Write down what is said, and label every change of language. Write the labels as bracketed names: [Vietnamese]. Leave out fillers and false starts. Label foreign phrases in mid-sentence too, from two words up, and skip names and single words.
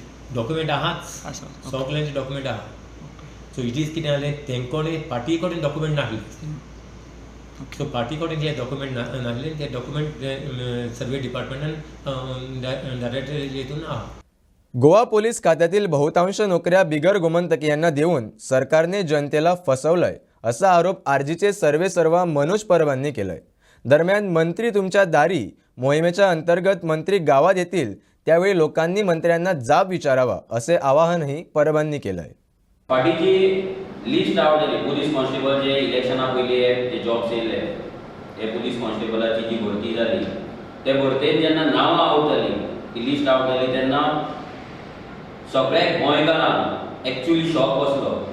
[Konkani] डॉक्युमेंट आहाच आसा. सगळ्यांचे डॉक्युमेंट आहा. [English] so it is [Konkani] कितें जालें तेंकोडे पार्टी कडेन डॉक्युमेंट नासले. सो पार्टी कडेन जे डॉक्युमेंट नासले ते डॉक्युमेंट सर्वे डिपार्टमेंटान डायरेक्ट हेतून आहा. [Marathi] गोवा पोलीस खात्यातील बहुतांश नोकऱ्या बिगर गोमंतकीयांना देऊन सरकारने जनतेला फसवलंय असा आरोप आरजीचे सर्वेसर्वा मनोज परबांनी केलाय. दरम्यान मंत्री तुमच्या दारी मोहिमेच्या अंतर्गत मंत्री गावात येतील त्यावेळी लोकांनी मंत्र्यांना जाब विचारावा असे आवाहनही परबांनी केलंय. [Konkani] पार्टीची लिस्ट आवट जाली. पुलीस कॉन्स्टेबल जे इलेक्शना पयलीं जे जॉब्स येयले हे पुलीस कॉन्स्टेबलाची जी भरती जाली ते भरतेन जेन्ना नांवां आवट जाली ती लिस्ट आवट जाली तेन्ना सगळ्या गोंयकारांक एक्चुअली शॉक बसलो.